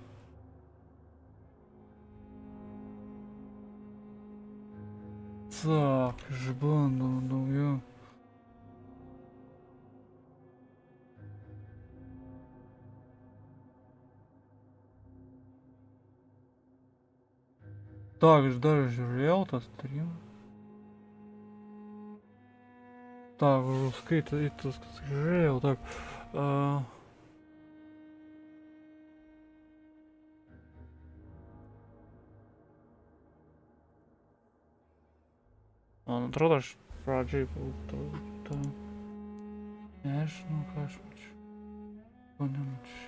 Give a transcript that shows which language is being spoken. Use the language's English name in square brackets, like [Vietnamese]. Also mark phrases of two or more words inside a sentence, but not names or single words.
[Lithuanian] Так, išbandom daugiau. Так, aš dar žiūrėjau tą streamą. [Russian] Так, уже скрытый žiūrėjau, так. [Lithuanian] Man atrodo, aš pradžiai tą... Nežinau, ką aš mačiau. Ko nemačiau.